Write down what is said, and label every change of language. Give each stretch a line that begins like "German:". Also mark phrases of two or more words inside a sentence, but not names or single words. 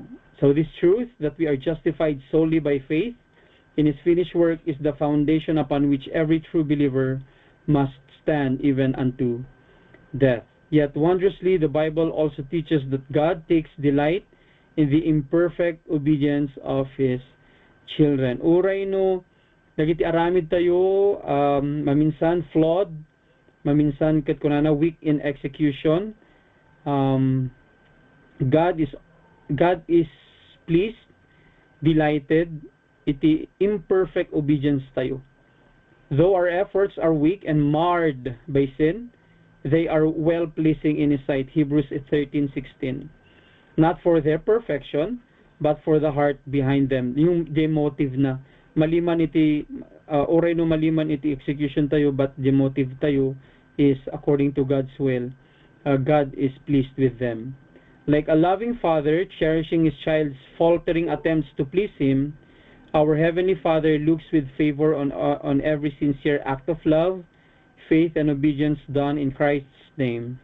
English: So this truth that we are justified solely by faith in His finished work is the foundation upon which every true believer must stand even unto death. Yet wondrously, the Bible also teaches that God takes delight in the imperfect obedience of His children.
Iloko: Uray no, dagiti aramid tayo, maminsan flawed, maminsan ket kunana
English: weak in execution. God is pleased, delighted, iti imperfect obedience tayo. Though our efforts are weak and marred by sin, they are well-pleasing in His sight. Hebrews 13:16. Not for their perfection, but for the heart behind them.
Iloko: Yung motive na maliman iti oray no maliman iti execution tayo,
English: but the motive tayo is according to God's will. God is pleased with them. Like a loving father cherishing his child's faltering attempts to please him, our Heavenly Father looks with favor on every sincere act of love, faith, and obedience done in Christ's name.